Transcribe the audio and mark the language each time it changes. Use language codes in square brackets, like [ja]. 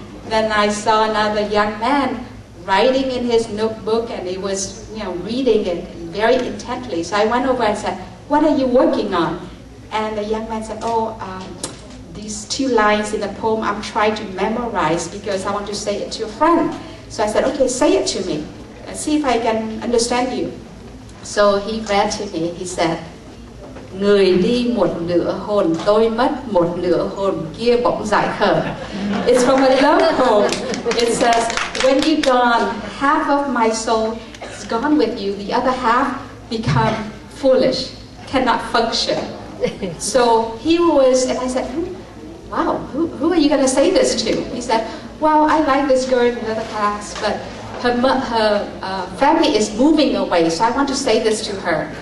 [en] Then I saw another young man writing in his notebook, and he was reading it very intently. So I went over and said, "What are you working on?" And the young man said, "These 2 lines in the poem I'm trying to memorize because I want to say it to a friend." So I said, "Okay, say it to me. See if I can understand you." So he read to me. He said, [vi] "Người đi một nửa hồn tôi mất, một nửa hồn kia bỗng giải khờ." [en] It's from a love poem. It says, "When you're gone, half of my soul is gone with you. The other half become foolish, cannot function." So he was, and I said, "Wow, who are you going to say this to?" He said, "Well, I like this girl in another class, but her family is moving away, so I want to say this to her."